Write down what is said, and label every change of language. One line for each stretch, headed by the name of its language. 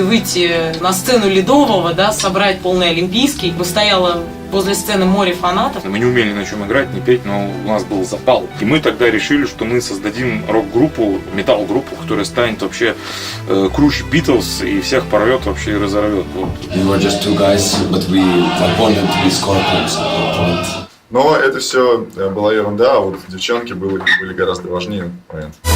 Russian: И выйти на сцену Ледового, да, собрать полный олимпийский, бы стояло возле сцены море фанатов. Мы не умели на чем играть, не петь, но у нас был запал. И мы тогда решили, что мы создадим рок-группу, метал-группу, которая станет вообще круче Битлз и всех порвет вообще и разорвет. Вот.
English: We were just two guys, but we wanted to be Scorpions at that point.
Russian: Но это все была ерунда, а вот девчонки были гораздо важнее момент.